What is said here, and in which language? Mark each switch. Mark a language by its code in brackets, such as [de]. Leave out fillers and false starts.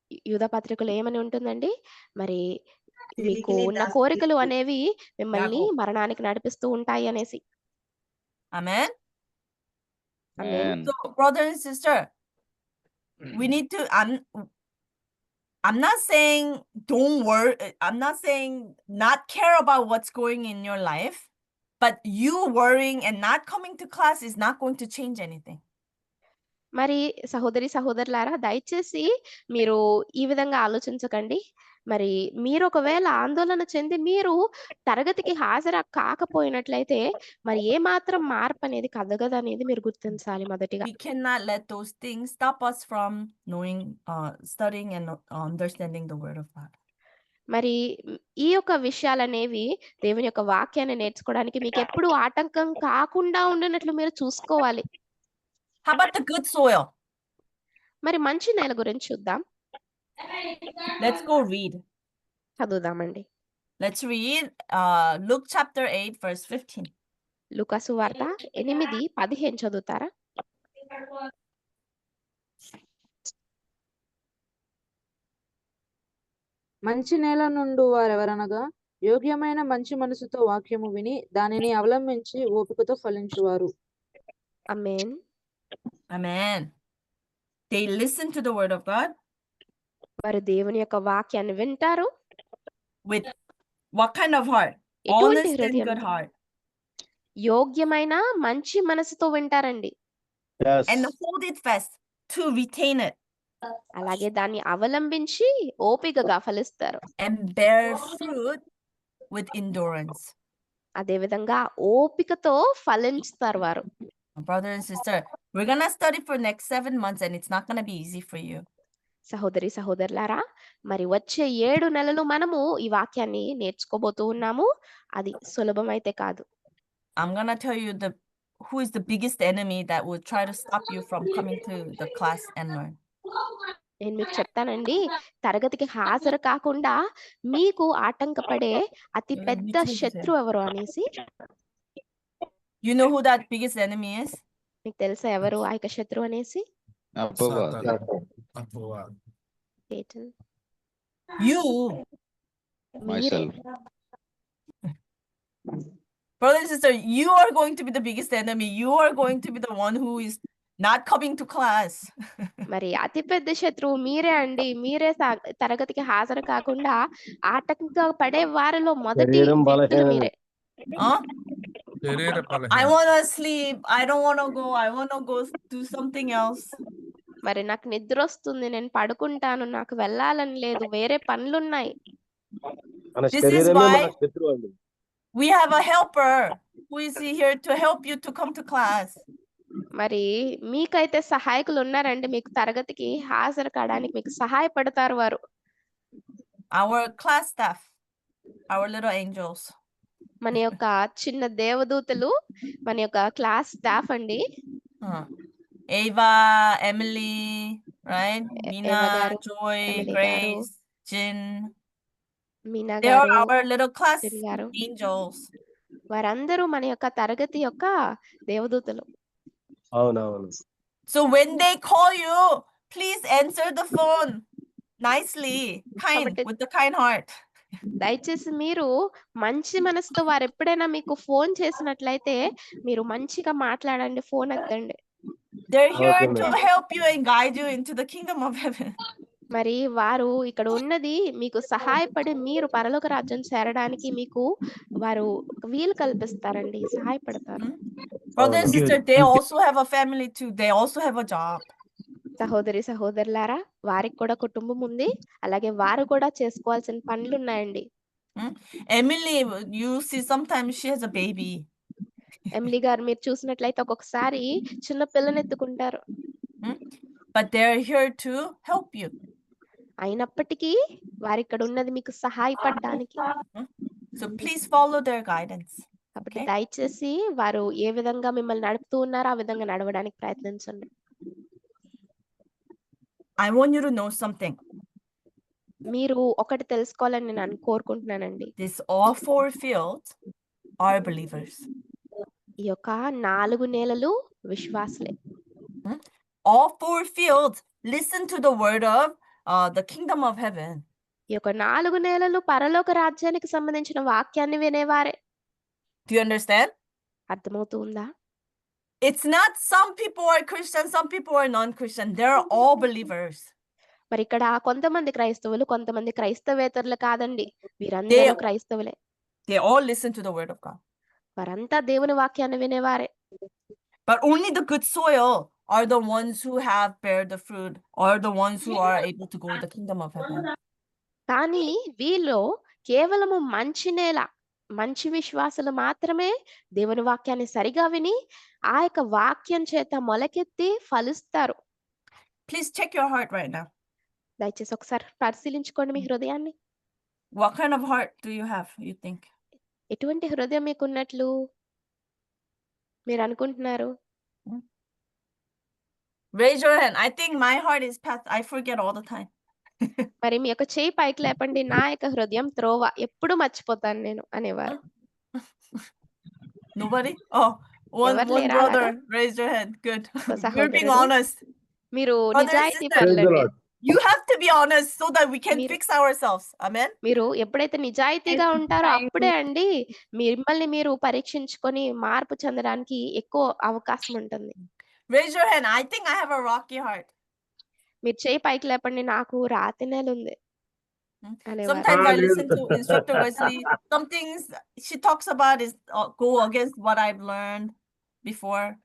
[te] యూదా పత్రికలో ఏమని ఉంటుందండి? మరి మీకు ఉన్న కోరికలు అనేవి మిమ్మల్ని మరణానికి నడిపిస్తూ ఉంటాయి అనేసి. [en] Amen. Amen. So brother and sister, we need to I'm not saying don't worry, I'm not saying not care about what's going in your life, but you worrying and not coming to class is not going to change anything. [te] మరి సహోదరి సహోదరులారా, దయచేసి మీరు ఈ విధంగా ఆలోచించకండి. మరి మీరు ఒకవేళ ఆందోళన చెంది మీరు తరగతికి హాజరు కాకపోయినట్లయితే మరి ఏ మాత్రం మార్పు అనేది కలగదు అనేది మీరు గుర్తించాలి మొదటిగా. [en] We cannot let those things stop us from knowing, studying and understanding the word of God. [te] మరి ఈ యొక్క విషయాలనేవి దేవుని యొక్క వాక్యాన్ని నేర్చుకోవడానికి మీకు ఎప్పుడు ఆటంకం కాకుండా ఉండనట్లు మీరు చూసుకోవాలి. [en] How about the good soil? [te] మరి మంచి నేల గురించి చూద్దాం. [en] Let's go read. [te] చదువుదామండి. [en] Let's read Luke chapter 8 verse 15. [te] లూకా సువార్త 8:15 చదువుతారా? మంచి నేల నుండు వారెవరనగా యోగ్యమైన మంచి మనసుతో వాక్యము విని దానిని అవలంబించి ఓపికతో ఫలించువారు. ఆమేన్. [en] Amen. They listen to the word of God. [te] వారు దేవుని యొక్క వాక్యాన్ని వింటారు. [en] With what kind of heart? [te] ఎటువంటి [en] Honest and [te] హృదయం? [en] good heart. [te] యోగ్యమైన మంచి మనసుతో వింటారండి. [en] Yes. And hold it fast to retain it. [te] అలాగే దాన్ని అవలంబించి ఓపికగా ఫలిస్తారు. [en] And bear fruit with endurance. [te] అదే విధంగా ఓపికతో ఫలించుతారు వారు. [en] Brother and sister, we're going to study for next 7 months and it's not going to be easy for you. [te] సహోదరి సహోదరులారా, మరి వచ్చే 7 నెలలు మనము ఈ వాక్యాన్ని నేర్చుకోబోతూ ఉన్నాము. అది సులభమైతే కాదు. [en] I'm gonna tell you who is the biggest enemy that will try to stop you from coming to the class and learn. [te] నేను మీకు చెప్తానండి, తరగతికి హాజరు కాకుండా మీకు ఆటంకపడే అతి పెద్ద శత్రువు ఎవరు అనేసి. [en] You know who that biggest enemy is? [te] మీకు తెలుసా ఎవరు ఆ యొక్క శత్రువు అనేసి? అపవాది. అపవాది. [en] Satan. You. [te] మీరే. [en] Myself. Brother and sister, you are going to be the biggest enemy. You are going to be the one who is not coming to class. [te] మరి అతి పెద్ద శత్రువు మీరే అండి. మీరే తరగతికి హాజరు కాకుండా ఆటంకపడే వారిలో మొదటి శరీరం వ్యక్తులు బలహీనమే. మీరే. Huh? శరీర [en] I [te] బలహీనత. [en] want to sleep. I don't want to go. I want to go do something else. [te] మరి నాకు నిద్ర వస్తుంది, నేను పడుకుంటాను, నాకు వెళ్ళాలని లేదు, వేరే పనులున్నాయి. మన [en] This is [te] శరీరమే [en] why [te] మన శత్రువు అండి. [en] we have a helper who is here to help you to come to class. [te] మరి మీకైతే సహాయకులు ఉన్నారండి, మీకు తరగతికి హాజరు కావడానికి మీకు సహాయపడతారు వారు. [en] Our class staff, our little angels. [te] మన యొక్క చిన్న దేవదూతలు, మన యొక్క క్లాస్ స్టాఫ్ అండి. [en] Ava, Emily, right? Mina, [te] Eva garu, [en] Joy, Emily Grace, Jin. [te] Meena [en] They are [te] గారు, [en] our little class [te] Jin గారు, [en] angels. [te] వారందరూ మన యొక్క తరగతి యొక్క దేవదూతలు. అవునవును. [en] So when they call you, please answer the phone nicely, with the kind heart. [te] దయచేసి మీరు మంచి మనసుతో వారు ఎప్పుడైనా మీకు ఫోన్ చేసినట్లయితే మీరు మంచిగా మాట్లాడండి, ఫోన్ ఎత్తండి. [en] They're here Okay, to ma'am. help you and guide you into the kingdom of heaven. [te] మరి వారు ఇక్కడ ఉన్నది మీకు సహాయపడి మీరు పరలోక రాజ్యం చేరడానికి మీకు వారు వీలు కల్పిస్తారండి, సహాయపడతారు. [en] Brother and [te] అవును. [en] sister, they also have a family too. They also have a job. [te] సహోదరి సహోదరులారా, వారికి కూడా కుటుంబం ఉంది, అలాగే వారు కూడా చేసుకోవాల్సిన పనులు ఉన్నాయండి. [en] Emily, you see sometimes she has a baby. [te] Emily గారు మీరు చూసినట్లయితే ఒక్కొక్కసారి చిన్న పిల్లని ఎత్తుకుంటారు. [en] But they're here to help you. [te] అయినప్పటికీ వారు ఇక్కడ ఉన్నది మీకు సహాయపడడానికి. [en] So please follow their guidance. [te] కాబట్టి [en] Okay? [te] దయచేసి వారు ఏ విధంగా మిమ్మల్ని నడుపుతూ ఉన్నారో ఆ విధంగా నడవడానికి ప్రయత్నించండి. [en] I want you to know something. [te] మీరు ఒకటి తెలుసుకోవాలని నేను కోరుకుంటున్నానండి. [en] This all 4 fields are believers. [te] ఈ యొక్క 4 నేలలు విశ్వాసులే. [en] All 4 fields listen to the word of the kingdom of heaven. [te] ఈ యొక్క 4 నేలలు పరలోక రాజ్యానికి సంబంధించిన వాక్యాన్ని వినేవారే. [en] Do you understand? [te] అర్థమవుతుందా? [en] It's not some people are Christian, some people are non-Christian. They're all believers. [te] మరి ఇక్కడ కొంతమంది క్రైస్తవులు, కొంతమంది క్రైస్తవేతరులు కాదండి, వీరందరూ క్రైస్తవులే. [en] They all listen to the word of God. [te] వారంతా దేవుని వాక్యాన్ని వినేవారే. [en] But only the good soil are the ones who have bear the fruit, or the ones who are able to go to the kingdom of heaven. [te] కానీ వీళ్ళు కేవలము మంచి నేల, మంచి విశ్వాసులు మాత్రమే దేవుని వాక్యాన్ని సరిగా విని ఆ యొక్క వాక్యం చేత మొలకెత్తి ఫలిస్తారు. [en] Please check your heart right now. [te] దయచేసి ఒకసారి పరిశీలించుకోండి మీ హృదయాన్ని. [en] What kind of heart do you have, you think? [te] ఎటువంటి హృదయం మీకున్నట్లు మీరు అనుకుంటున్నారు? [en] Raise your hand. I think my heart is past. I forget all the time. [te] మరి మీ యొక్క చేయి పైకి లేపండి. నా యొక్క హృదయం త్రోవ, ఎప్పుడు మర్చిపోతాను నేను అనేవారు. [en] Nobody? Oh, one brother raised your hand. Good. You're being honest. [te] మీరు నిజాయితీ [en] Praise the [te] పరులండి. [en] Lord. You have to be honest so that we can fix ourselves. Amen. [te] మీరు ఎప్పుడైతే నిజాయితీగా ఉంటారో అప్పుడే అండి మిమ్మల్ని మీరు పరీక్షించుకొని మార్పు చెందడానికి ఎక్కువ అవకాశం ఉంటుంది. [en] Raise your hand. I think I have a rocky heart. మీరు చేయి పైకి లేపండి, నాకు రాతి నేల ఉంది అనేవారు. Sometimes I listen to Instructor Wesley. Some things she talks about is go against what I've learned before.